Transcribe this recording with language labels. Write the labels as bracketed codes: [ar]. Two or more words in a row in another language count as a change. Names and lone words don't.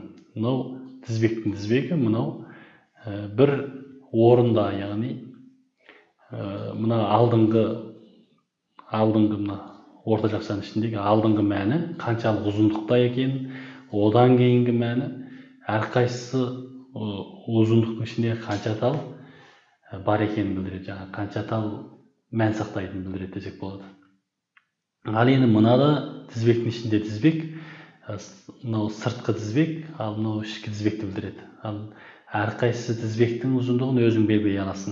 [kk] Мынау тізбектің тізбегі, мынау бір орында, яғни мына алдыңғы мына орта жақшаның ішіндегі алдыңғы мәні қаншалық ұзындықта екен, одан кейінгі мәні, әрқайсысы [ky] узундуктун ичинде канча тал бар экенин билдирет, жана канча тал мән сактайтынын билдирет десек болот. Ал эми мынада тизбектин ичинде тизбек, мынау сырткы тизбек, ал мынау ички тизбекти билдирет. Ал ар кайсы тизбектин узундугун өзүң белгилей аласың.